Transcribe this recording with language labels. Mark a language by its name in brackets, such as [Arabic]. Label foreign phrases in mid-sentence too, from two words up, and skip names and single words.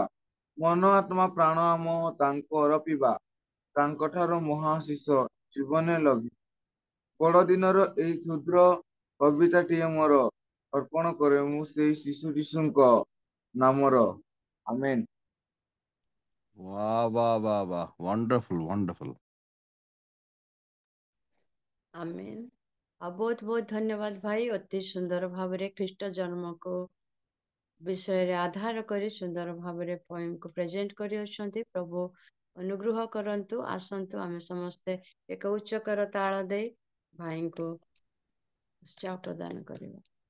[Odia] ମନ ଆତ୍ମା ପ୍ରାଣ ଆମ ତାଙ୍କୁ ଅର୍ପିବା, ତାଙ୍କଠାରୁ ମହାଶିଷ ଜୀବନେ ଲଭି। ବଡ଼ଦିନର ଏହି କ୍ଷୁଦ୍ର କବିତାଟିଏ ମୋର ଅର୍ପଣ କରେ ମୁଁ ସେହି ଶିଶୁ ଯୀଶୁଙ୍କ ନାମର। ଆମେନ୍। [Hindi] वाह वाह वाह वाह, [English] wonderful wonderful. [Hindi] आमेन। [Odia] ଆଉ ବହୁତ ବହୁତ ଧନ୍ୟବାଦ ଭାଇ, ଅତି ସୁନ୍ଦର ଭାବରେ ଖ୍ରୀଷ୍ଟ ଜନ୍ମକୁ ବିଷୟରେ ଆଧାର କରି ସୁନ୍ଦର ଭାବରେ ପୋଏମକୁ ପ୍ରେଜେଣ୍ଟ କରିଅଛନ୍ତି। ପ୍ରଭୁ ଅନୁଗ୍ରହ କରନ୍ତୁ। ଆସନ୍ତୁ ଆମେ ସମସ୍ତେ ଏକ ଉଚ୍ଚକର ତାଳ ଦେଇ ଭାଇଙ୍କୁ ଉତ୍ସାହ ପ୍ରଦାନ କରିବା।